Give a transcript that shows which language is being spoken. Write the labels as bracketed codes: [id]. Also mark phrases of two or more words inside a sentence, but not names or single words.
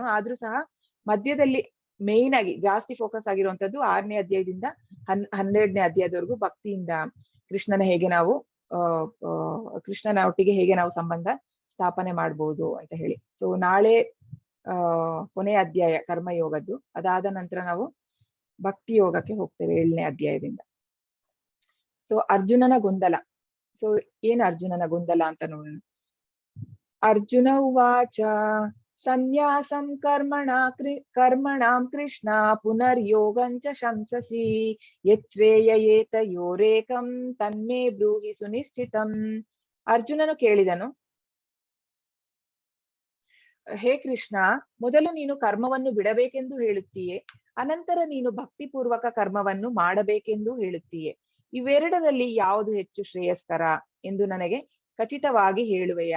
[kn] ಆದ್ರೂ ಸಹ ಮಧ್ಯದಲ್ಲಿ ಮೇನ್ ಆಗಿ ಜಾಸ್ತಿ ಫೋಕಸ್ ಆಗಿರುವಂತದ್ದು 6ನೇ ಅಧ್ಯಾಯದಿಂದ 12ನೇ ಅಧ್ಯಾಯದವರೆಗೂ ಭಕ್ತಿಯಿಂದ ಕೃಷ್ಣನ ಹೇಗೆ ನಾವು ಕೃಷ್ಣನ ಒಟ್ಟಿಗೆ ಹೇಗೆ ನಾವು ಸಂಬಂಧ ಸ್ಥಾಪನೆ ಮಾಡ್ಬೋದು ಅಂತ ಹೇಳಿ. ಸೊ ನಾಳೆ ಕೊನೆಯ ಅಧ್ಯಾಯ ಕರ್ಮಯೋಗದ್ದು. ಅದಾದ ನಂತರ ನಾವು ಭಕ್ತಿ ಯೋಗಕ್ಕೆ ಹೋಗ್ತೇವೆ 7ನೇ ಅಧ್ಯಾಯದಿಂದ. ಸೊ ಅರ್ಜುನನ ಗೊಂದಲ. ಸೊ ಏನ್ ಅರ್ಜುನನ ಗೊಂದಲ ಅಂತ ನೋಡೋಣ. [sa] ಅರ್ಜುನ ಉವಾಚ ಸನ್ಯಾಸಂ ಕರ್ಮಣಾಂ ಕೃಷ್ಣ ಪುನರ್ಯೋಗಂಚ ಶಂಸಸಿ ಯಚ್ಛ್ರೇಯಯೇತಯೋರೇಕಂ ತನ್ಮೇ ಬ್ರೂಹಿ ಸುನಿಶ್ಚಿತಂ. [kn] ಅರ್ಜುನನು ಕೇಳಿದನು, ಹೇ ಕೃಷ್ಣ, ಮೊದಲು ನೀನು ಕರ್ಮವನ್ನು ಬಿಡಬೇಕೆಂದು ಹೇಳುತ್ತೀಯೇ, ಅನಂತರ ನೀನು ಭಕ್ತಿಪೂರ್ವಕ ಕರ್ಮವನ್ನು ಮಾಡಬೇಕೆಂದು ಹೇಳುತ್ತೀಯೇ. ಇವೆರಡರಲ್ಲಿ ಯಾವುದು ಹೆಚ್ಚು ಶ್ರೇಯಸ್ಕರ ಎಂದು ನನಗೆ ಖಚಿತವಾಗಿ ಹೇಳುವೆಯಾ?